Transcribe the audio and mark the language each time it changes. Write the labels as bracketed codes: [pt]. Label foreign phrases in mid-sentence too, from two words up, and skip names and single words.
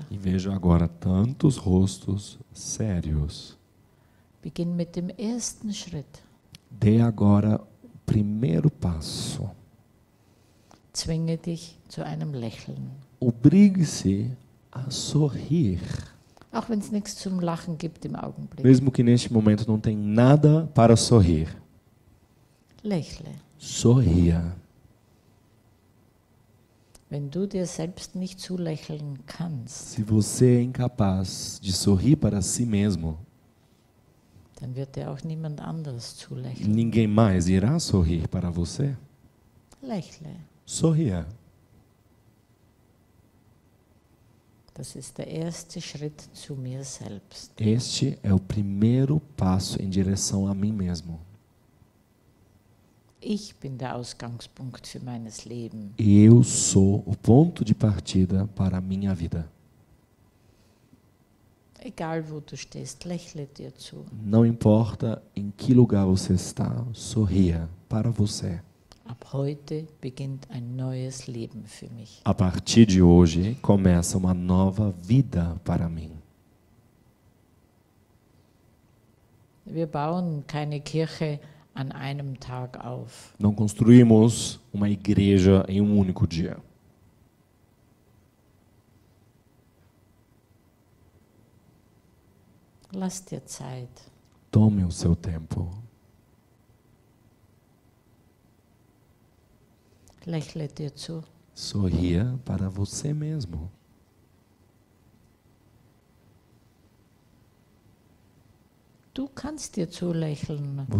[pt] E vejo agora tantos rostos sérios. [de] Beginn mit dem ersten Schritt. [pt] Dê agora o primeiro passo. [de] Zwinge dich zu einem Lächeln. [pt] Obrigue-se a sorrir. [de] Auch wenn es nichts zum Lachen gibt im Augenblick. [pt] Mesmo que neste momento não tem nada para sorrir. [de] Lächle. [pt] Sorria. [de] Wenn du dir selbst nicht zulächeln kannst, [pt] Se você é incapaz de sorrir para si mesmo, [de] dann wird dir auch niemand anderes zulächeln. [pt] ninguém mais irá sorrir para você. [de] Lächle. [pt] Sorria. [de] Das ist der erste Schritt zu mir selbst. [pt] Este é o primeiro passo em direção a mim mesmo. [de] Ich bin der Ausgangspunkt für meines Leben. [pt] Eu sou o ponto de partida para a minha vida. [de] Egal wo du stehst, lächle dir zu. [pt] Não importa em que lugar você está, sorria para você. [de] Ab heute beginnt ein neues Leben für mich. [pt] A partir de hoje começa uma nova vida para mim. [de] Wir bauen keine Kirche an einem Tag auf. [pt] Não construímos uma igreja em um único dia. [de] Lass dir Zeit. [pt] Tome o seu tempo. [de] Lächle dir zu. [pt] Sorria para você mesmo. [de] Du kannst dir zulächeln. [pt] Você